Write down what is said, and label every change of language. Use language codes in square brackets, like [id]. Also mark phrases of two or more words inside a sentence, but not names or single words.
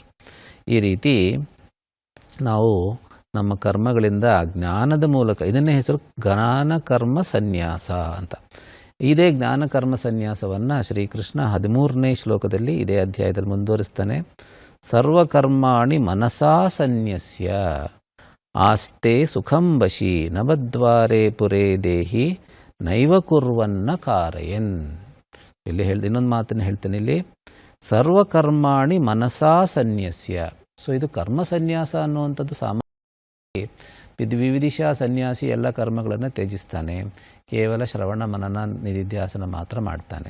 [kn] ಈ ರೀತಿ ನಾವು ನಮ್ಮ ಕರ್ಮಗಳಿಂದ ಜ್ಞಾನದ ಮೂಲಕ, ಇದನ್ನೇ ಹೆಸರು ಜ್ಞಾನ ಕರ್ಮ ಸನ್ಯಾಸ ಅಂತ. ಇದೇ ಜ್ಞಾನ ಕರ್ಮ ಸನ್ಯಾಸವನ್ನು ಶ್ರೀಕೃಷ್ಣ 13ನೇ ಶ್ಲೋಕದಲ್ಲಿ ಇದೇ ಅಧ್ಯಾಯದಲ್ಲಿ ಮುಂದುವರಿಸ್ತಾನೆ. [sa] ಸರ್ವಕರ್ಮಾಣಿ ಮನಸಾ ಸನ್ಯಸ್ಯ ಆಸ್ತೆ ಸುಖಂ ವಶಿ ನವದ್ವಾರೆ ಪುರೇ ದೇಹಿ ನೈವ ಕುರ್ವನ್ನ ಕಾರಯನ್. [kn] ಇಲ್ಲಿ ಇನ್ನೊಂದು ಮಾತನ್ನು ಹೇಳ್ತೇನೆ ಇಲ್ಲಿ, [sa] ಸರ್ವಕರ್ಮಾಣಿ ಮನಸಾ ಸನ್ಯಸ್ಯ. [kn] ಸೊ ಇದು ಕರ್ಮ ಸನ್ಯಾಸ ಅನ್ನುವಂಥದ್ದು ಸಾಮಾನ್ಯ ವಿವಿಧಿಷ ಸನ್ಯಾಸಿ ಎಲ್ಲ ಕರ್ಮಗಳನ್ನು ತ್ಯಜಿಸ್ತಾನೆ, ಕೇವಲ ಶ್ರವಣ ಮನನ ನಿಧಿಧ್ಯಾಸನ ಮಾತ್ರ ಮಾಡ್ತಾನೆ.